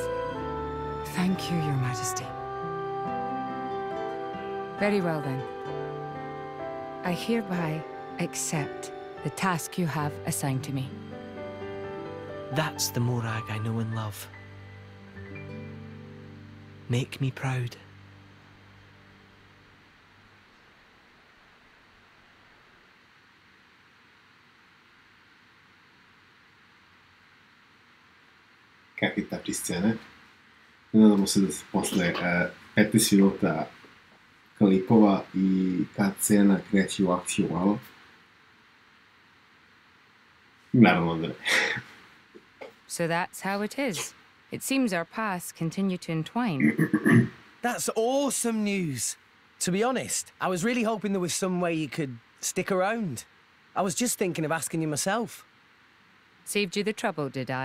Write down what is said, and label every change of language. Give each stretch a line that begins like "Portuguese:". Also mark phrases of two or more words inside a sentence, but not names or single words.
English: Thank you, Your Majesty. Very well then. I hereby accept the task you have assigned to me. That's the Morag I know and love. Make me proud.
Serbian: Kakve takve scene. Nadamo se da se posle 15 minuta klipova i ta scena kreće u akciju malo. Naravno da ne.
English: So that's how it is. It seems our paths continue to entwine. That's awesome news. To be honest, I was really hoping there was some way you could stick around. I was just thinking of asking you myself. Saved you the trouble, did I?